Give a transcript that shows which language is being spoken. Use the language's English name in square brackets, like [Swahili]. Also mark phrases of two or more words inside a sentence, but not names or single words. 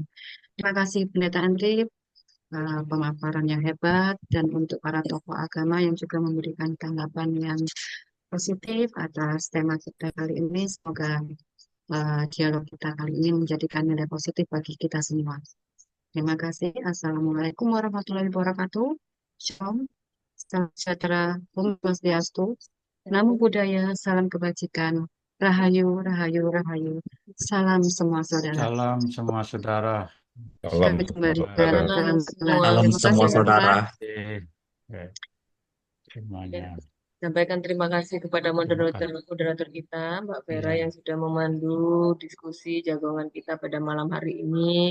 [Indonesian] Terima kasih Pendeta Andri, pemaparan yang hebat, dan untuk para tokoh agama yang juga memberikan tanggapan yang positif atas tema kita kali ini. Semoga dialog kita kali ini menjadikan nilai positif bagi kita semua. Terima kasih. [Arabic] السلام عليكم ورحمة الله وبركاته. [Indonesian] Shalom. Salam sejahtera. [Balinese] Om Swastiastu. [Pali] Namo Buddhaya. [Indonesian] Salam kebajikan. Rahayu, rahayu, rahayu. Salam semua saudara. Salam semua saudara. Salam Saya semua kembalikan saudara. ke Salam semua. Salam Terima semua kasih, saudara. Bapak. Oke, semuanya. Sampaikan terima kasih kepada Terima moderator kasih. moderator kita, Mbak Vera, Iya. yang sudah memandu diskusi jagongan kita pada malam hari ini.